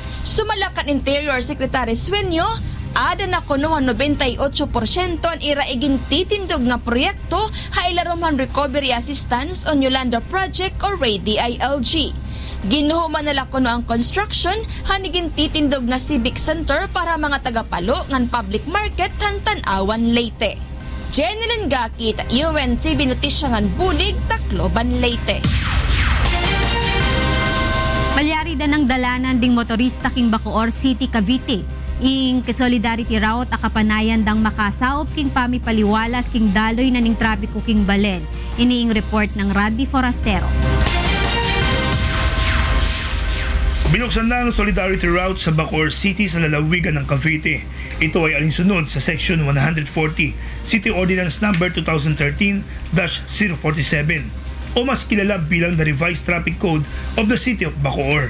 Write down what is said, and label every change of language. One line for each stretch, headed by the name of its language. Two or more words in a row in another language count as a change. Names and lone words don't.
Waray: Sumalakan Interior Secretary Sueño, ada na kuno 98% ang iraigin titindog na proyekto hailaroman Recovery Assistance on Yolanda Project or RADILG. Ginuhuman nila kuno ang construction hanigin titindog na
English: civic center
Waray: para mga tagapalo ngan
English: public market
Waray: Tan-Awan Leyte. Jeneline Gakit, UNTV Notisya ngan Bulig, Tacloban, Leyte.
Pampanga: Malyari dan ng dalanan ding motorista king Bacoor City, Cavite. Ing Solidarity Route akapanayan dang makasaop king pamipaliwalas king daloy na ning trapiko king Balen. Iniing report ng Raddy Forastero.
Filipino: Binuksan na ang Solidarity Route sa Bacoor City sa lalawigan ng Cavite. Ito ay alinsunod sa Section 140, City Ordinance No. 2013-047 o mas kilala bilang the Revised Traffic Code of the City of Bacoor.